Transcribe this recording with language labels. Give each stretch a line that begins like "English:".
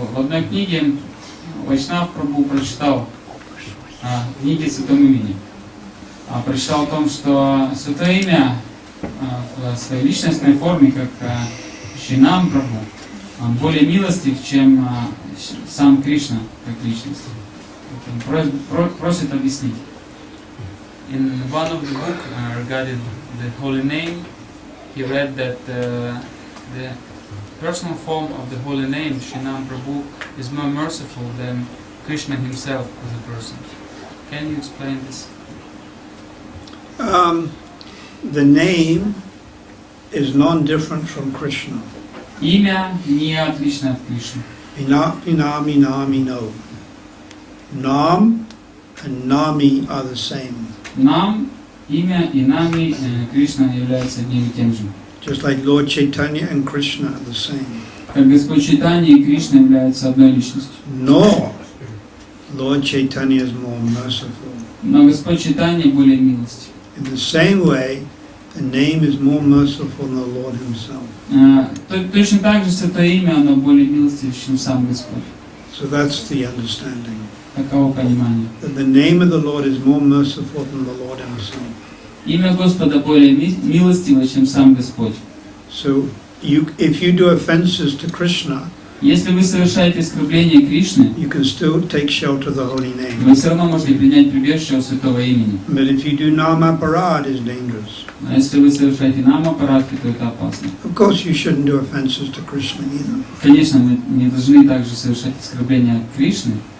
Russian: В одной книге Вайшнав Прабху прочитал книги Святого Имени. Прочитал о том, что Святое Имя в своей личностной форме, как Шринам Прабху, более милостив, чем сам Кришна как личность. Он просит объяснить.
English: In one of the book regarding the holy name, he read that the personal form of the holy name, Shrinam Prabhu, is more merciful than Krishna himself as a person. Can you explain this? The name is non-different from Krishna.
Russian: Имя не отлично от Кришны. Inami, nami, no.
English: Nam and nami are the same.
Russian: Нам, имя и нами Кришна являются одним и тем же.
English: Just like Lord Chaitanya and Krishna are the same.
Russian: Как Господь Чайтанья и Кришна являются одной личностью.
English: No, Lord Chaitanya is more merciful.
Russian: Но Господь Чайтанья более милостив.
English: In the same way, the name is more merciful than the Lord Himself.
Russian: Точно так же Святое Имя, оно более милостив, чем сам Господь.
English: So that's the understanding.
Russian: Таково понимание.
English: That the name of the Lord is more merciful than the Lord Himself.
Russian: Имя Господа более милостиво, чем сам Господь.
English: So if you do offenses to Krishna,
Russian: Если вы совершаете оскорбление Кришны,
English: you can still take shelter of the holy name.
Russian: вы все равно можете принять прибежище у Святого Имени.
English: But if you do namaparad, it's dangerous.
Russian: А если вы совершаете намапарадхи, то это опасно.
English: Of course, you shouldn't do offenses to Krishna either.
Russian: Конечно, мы не должны также совершать оскорбления Кришны.